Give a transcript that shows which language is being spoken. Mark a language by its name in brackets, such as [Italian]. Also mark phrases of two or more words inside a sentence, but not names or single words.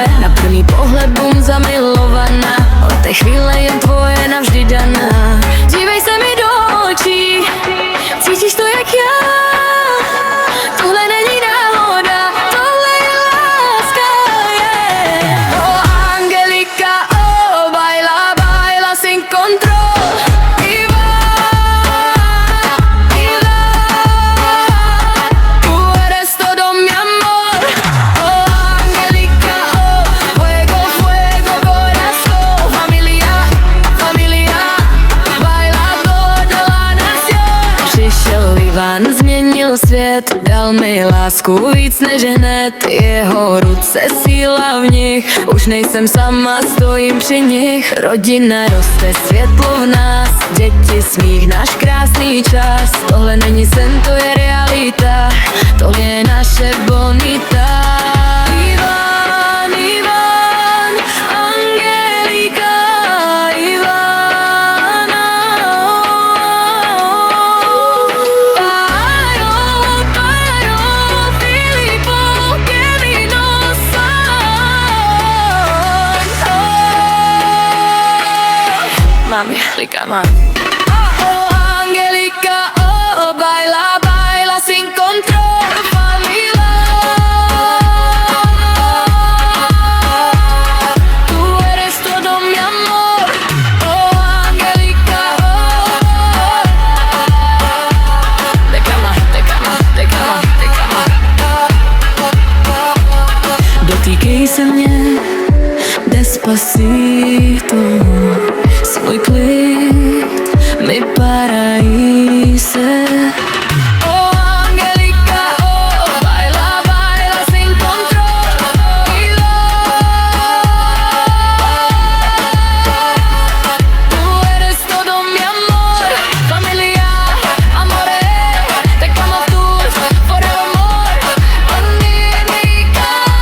[Czech] Na první pohled bum zamilovaná, od té chvíle jen tvoje navždy daná. Dívej se mi do očí, cítíš to jak já. Tohle není náhoda, tohle je láska, yeah. [Spanish] Oh Angelika, oh baila sin control. Tú eres todo mi amor. Oh Angelika, oh fuego, fuego, corazón. Familia, baila toda la nación. [Czech] Přišel Ivan, změnil svět, dal mi lásku víc než hned. Jeho ruce, síla v nich, už nejsem sama, stojím při nich. Rodina roste, světlo v nás, děti, smích, náš krásný čas. Tohle není sen, to je realita, tohle je naše bonita. Ivan, Angelika, Ivana. [Spanish] Pajo, Filipo, que vino Mami, Angelika, mami. Oh Angelika, oh baila sin control. Familia, tú eres todo mi amor. Oh Angelika, oh. De cama. [Czech] Dotýkej se mě, despacito. Jsi můj klid, [Spanish] mi paraíse. Oh Angelika, oh baila sin control. Tú eres todo mi amor. Familia, amore, te como tú, [English] forevermore. [Spanish] Angelika.